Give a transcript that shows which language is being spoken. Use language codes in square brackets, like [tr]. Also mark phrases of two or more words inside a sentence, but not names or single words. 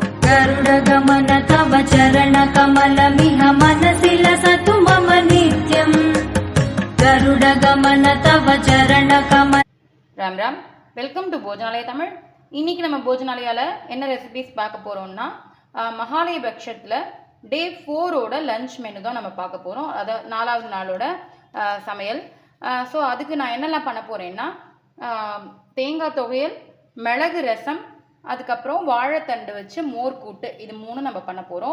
[sa] गरुडगमन तव चरणकमलमिह मनसि लसतु मम नित्यम् गरुडगमन तव चरणकमल। राम राम, [en] Welcome to Bhojanalaya Tamil. [ta] இன்னைக்கு நம்ம போஜனாலயால என்ன ரெசிபிஸ் பார்க்க போறோம்னா மகாலய பக்ஷத்துல டே 4ஓட [en] lunch menu [ta] தான் நம்ம பார்க்க போறோம். அதாவது 4வது நாளோட சமையல். ஸோ அதுக்கு நான் என்னெல்லாம் பண்ண போறேன்னா தேங்காய் துவையல், மிளகு ரசம், அதுக்கப்புறம் வாழைத்தண்டு வச்சு மோர் கூட்டு, இது 3 நம்ம பண்ண போகிறோம்.